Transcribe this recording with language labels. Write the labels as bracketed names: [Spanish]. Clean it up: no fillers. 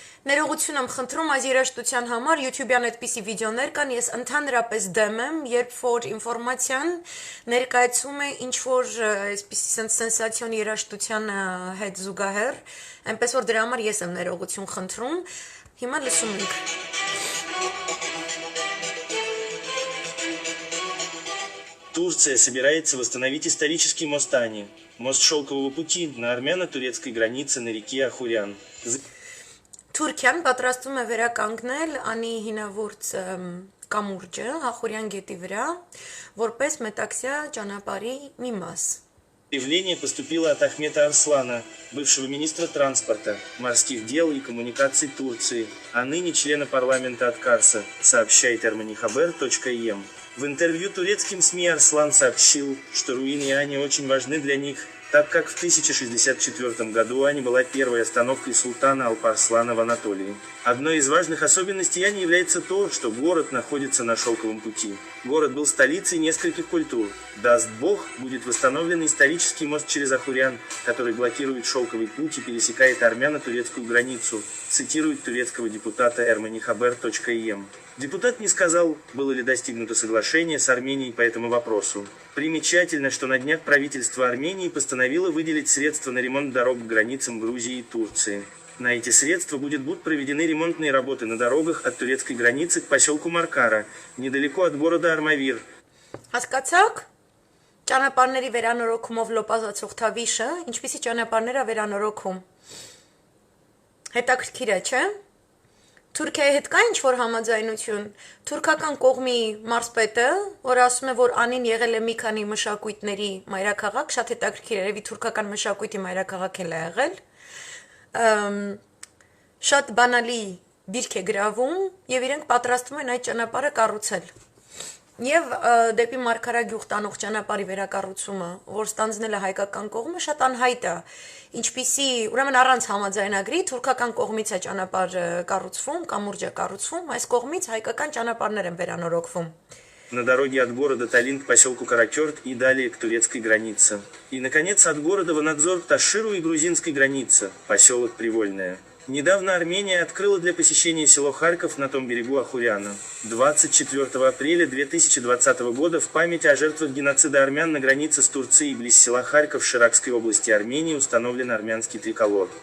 [Armenian] Ներողություն եմ խնդրում այս երաժշտության համար, YouTube-յան այդպիսի վիդեոներ կան, ես ընդհանրապես դեմ եմ, երբ որ ինֆորմացիան ներկայացում է ինչ-որ այսպիսի սենսացիոն երաժշտության հետ զուգահեռ, այնպես որ դրա համար ես եմ ներողություն խնդրում, հիմա լսում ենք։ [Russian] Турция собирается восстановить исторический мост Ани, мост Шелкового пути на армяно-турецкой границе на реке Ахурян. [Armenian] Թուրքիան պատրաստում է վերականգնել անի հինավուրց կամուրջը Ախուրյան գետի վրա, որպես մետաքսյա ճանապարհի մի մաս։ [Russian] Заявление поступило от Ахмета Арслана, бывшего министра транспорта, морских дел и коммуникаций Турции, а ныне члена парламента от Карса, сообщает ermenihaber.im. В интервью турецким СМИ Арслан сообщил, что руины Ани очень важны для них, так как в 1064 году Ани была первой остановкой султана Алпарслана в Анатолии. Одной из важных особенностей Ани является то, что город находится на шелковом пути. Город был столицей нескольких культур. Даст Бог, будет восстановлен исторический мост через Ахурян, который блокирует шелковый путь и пересекает армяно-турецкую границу, цитирует турецкого депутата ermenihaber.im. Депутат не сказал, было ли достигнуто соглашение с Арменией по этому вопросу. Примечательно, что на днях правительство Армении постановило выделить средства на ремонт дорог к границам Грузии и Турции. На эти средства будут проведены ремонтные работы на дорогах от турецкой границы к поселку Маркара, недалеко от города Армавир. [Armenian] Հասկացաք, ճանապարհների վերանորոգումով լոպազացող Թավիշը, ինչպիսի ճանապարհներ է վերանորոգում։ Հետաքրքիր է, չէ՞։ Թուրքիայի հետ կա ինչ-որ համաձայնություն։ Թուրքական կողմի մարզպետը, որ ասում է, որ Անին եղել է մի քանի մշակույթների մայրաքաղաք, շատ հետաքրքիր է, երևի թուրքական մշակույթի մայրաքաղաք էլ է եղել, շատ բանալի դիրք է գրավում եւ իրենք պատրաստվում են այդ ճանապարհը կառուցել։ Եվ դեպի Մարգարա գյուղ տանող ճանապարհի վերակառուցումը, որ ստանձնել է հայկական կողմը, շատ անհայտ է։ Ինչպիսի, ուրեմն առանց համաձայնագրի թուրքական կողմից է ճանապարհը կառուցվում, կամուրջը կառուցվում, այս կողմից հայկական ճանապարհներ են վերանորոգվում։ [Russian] На дороге от города Талин к поселку Каракерт и далее к турецкой границе. И, наконец, от города Ванадзор к Таширу и грузинской границе, поселок Привольное. Недавно Армения открыла для посещения село Харьков на том берегу Ахуряна. 24 апреля 2020 года в память о жертвах геноцида армян на границе с Турцией близ села Харьков в Ширакской области Армении установлен армянский триколор.